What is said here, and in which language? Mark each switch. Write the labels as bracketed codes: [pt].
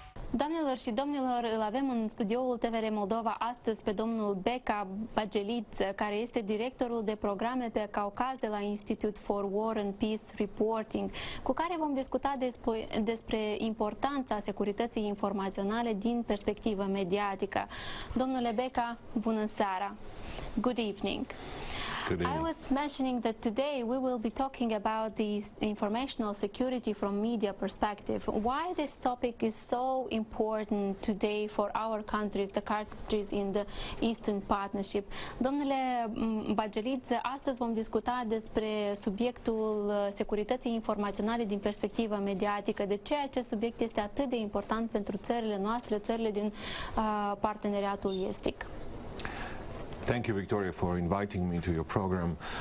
[ro] Doamnelor și domnilor, îl avem în studioul TVR Moldova astăzi pe domnul Beka Bagelit, care este directorul de programe pe Caucaz de la Institute for War and Peace Reporting, cu care vom discuta despre importanța securității informaționale din perspectivă mediatică. Domnule Beka, bună seara! [en] Good evening! I was mentioning that today we will be talking about the informational security from media perspective. Why this topic is so important today for our countries, the countries in the Eastern Partnership. [ro] Domnule Bagelit, astăzi vom discuta despre subiectul securității informaționale din perspectivă mediatică. De ce acest subiect este atât de important pentru țările noastre, țările din parteneriatul estic? [en] Thank you, Victoria, for inviting me to your program.